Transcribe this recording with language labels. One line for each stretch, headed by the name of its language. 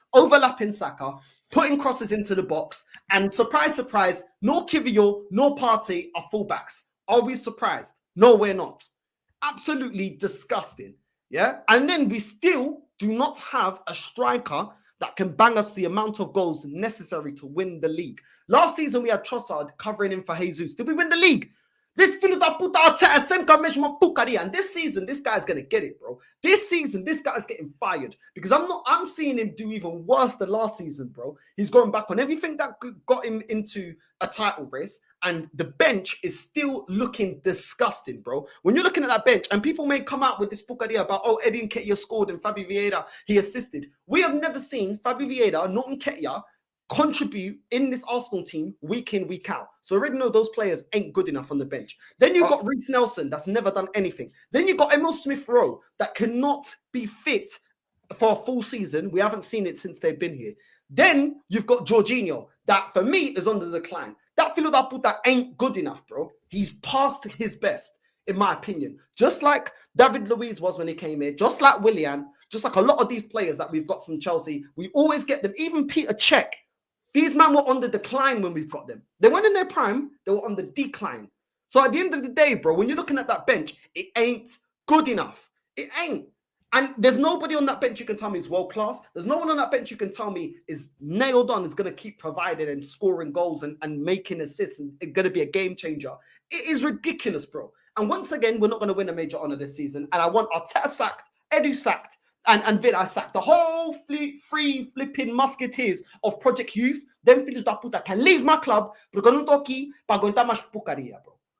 English: Overlapping Saka, putting crosses into the box. And surprise, surprise, nor Kivior nor Partey are fullbacks. Are we surprised? No, we're not. Absolutely disgusting. Yeah. And then we still do not have a striker that can bang us the amount of goals necessary to win the league. Last season, we had Trossard covering in for Jesus. Did we win the league?
Portuguese: This filho da puta Arteta sempre mesmo uma porcaria.
English: And this season, this guy's gonna get it, bro. This season, this guy's getting fired because I'm seeing him do even worse than last season, bro. He's going back on everything that got him into a title race, and the bench is still looking disgusting, bro. When you're looking at that bench, and people may come out with this porcaria about, oh, Eddie Nketiah scored and Fabi Vieira, he assisted. We have never seen Fabi Vieira, nor Nketiah, contribute in this Arsenal team week in, week out. So I already know those players ain't good enough on the bench. Then you've got Reece Nelson that's never done anything. Then you've got Emil Smith-Rowe that cannot be fit for a full season. We haven't seen it since they've been here. Then you've got Jorginho that for me is on the decline. That
Portuguese: filho da puta
English: ain't good enough, bro. He's past his best, in my opinion. Just like David Luiz was when he came here, just like Willian, just like a lot of these players that we've got from Chelsea, we always get them. Even Peter Cech. These men were on the decline when we've got them. They weren't in their prime. They were on the decline. So at the end of the day, bro, when you're looking at that bench, it ain't good enough. It ain't. And there's nobody on that bench you can tell me is world class. There's no one on that bench you can tell me is nailed on, is going to keep providing and scoring goals and making assists and going to be a game changer. It is ridiculous, bro. And once again, we're not going to win a major honour this season. And I want Arteta sacked, Edu sacked, and VIDS sacked. The whole free flipping musketeers of Project Youth, them
Portuguese: filhos da puta
English: can leave my club,
Portuguese: porque eu não tô aqui para aguentar mais porcaria,
English: bro.